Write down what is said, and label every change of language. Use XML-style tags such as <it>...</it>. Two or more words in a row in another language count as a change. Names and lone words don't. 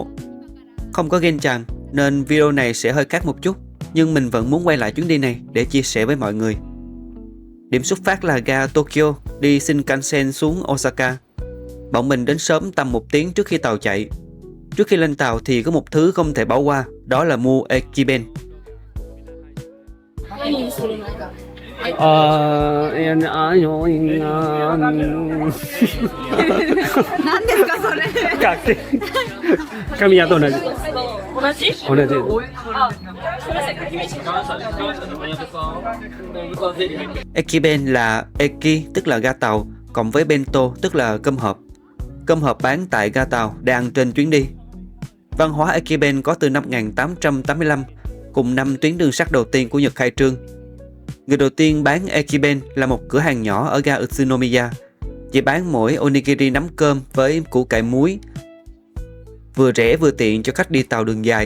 <vi>Không có Gen-chan nên video này sẽ hơi khác một chút, nhưng mình vẫn muốn quay lại chuyến đi này để chia sẻ với mọi người. Điểm xuất phát là ga Tokyo, đi Shinkansen xuống Osaka. Bọn mình đến sớm tầm 1 tiếng trước khi tàu chạy. Trước khi lên tàu thì có một thứ không thể bỏ qua, đó là mua Ekiben.</vi> <ja>何ですかそれ。紙屋と同じ。同じ？</ja> <vi>同じ。Ekiben là Eki tức là ga tàu, cộng với Bento tức là cơm hộp. Cơm hộp bán tại ga tàu để ăn trên chuyến đi. Văn hóa Ekiben có từ năm 1885, cùng năm tuyến đường sắt đầu tiên của Nhật khai trương. Người đầu tiên bán Ekiben là một cửa hàng nhỏ ở ga Utsunomiya, chỉ bán mỗi onigiri nắm cơm với củ cải muối, vừa rẻ vừa tiện cho khách đi tàu đường dài.</vi>